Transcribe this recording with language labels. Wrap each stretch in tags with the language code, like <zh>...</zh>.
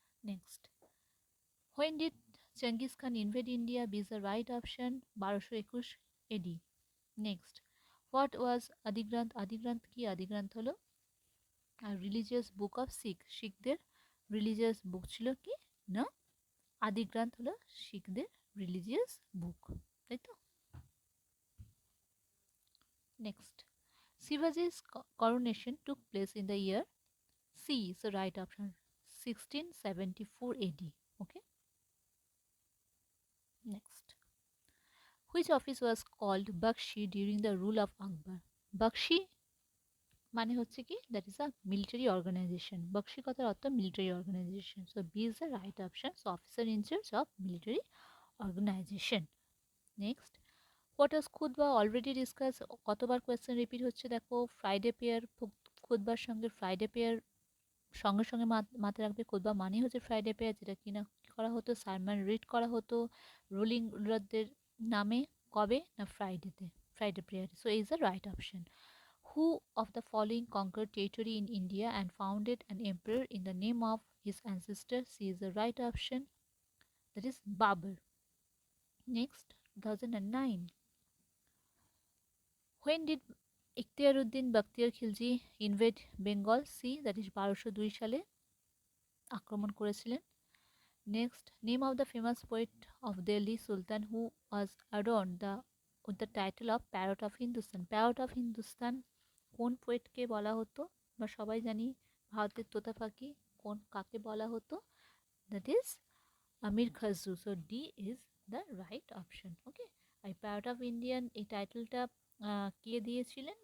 <en>Next, when did Genghis Khan invade India? B is the right option, 1221 AD. Next, what was আদিগ্রন্থ?</en> <bn>আদিগ্রন্থ কি? আদিগ্রন্থ হলো religious book of শিখদের religious বুক ছিল কি না আদিগ্রন্থ হলো শিখদের রিলিজিয়াস বুক, তাই তো?</bn> <en>Next, শিবাজি's coronation took place in the year C is the right option, 1674 AD. Okay, next, which office was called Bakshi during the rule of Akbar? Bakshi</en> <bn>মানে হচ্ছে কি,</bn> <en>That is a military organization.</en> <bn>Bakshi কথার অর্থ</bn> <en>Military organization. So B is the right option. So officer in charge of military organization. Next, what is খুতবা? Already discuss.</en> <bn>কতবার question repeat হচ্ছে দেখো, Friday pair, খুতবার সঙ্গে ফ্রাইডে পেয়ার সঙ্গে সঙ্গে মাথায় রাখবে। খুতবা মানে হচ্ছে ফ্রাইডে পেয়ার, যেটা কিনা করা হতো, সারমন রিড করা হতো রুলিং রুলারদের নামে, কবে না ফ্রাইডেতে, Friday prayer.</bn> <en>So is the right option. Who of the following conquered territory in India and founded an emperor in the name of his ancestor? C is the right option. That is Babur. Next, 2009. When did Ikhtiaruddin Bakhtiyar Khilji invade Bengal? C, that is 1202</en> <bn>সালে আক্রমণ করেছিলেন।</bn> <en>Next, name of the famous poet of Delhi Sultan who was adorned with the title of Parrot of Hindustan.</en> <bn>Parrot of Hindustan কোন পোয়েটকে বলা হতো? আমরা সবাই জানি ভারতের তোতা পাখি, কোন কাকে বলা হতো?</bn> <en>That is Amir Khusrau. So D is the right option.</en> <bn>ওকে, এই প্যারট অফ ইন্ডিয়ান এই টাইটেলটা কে দিয়েছিলেন?</bn>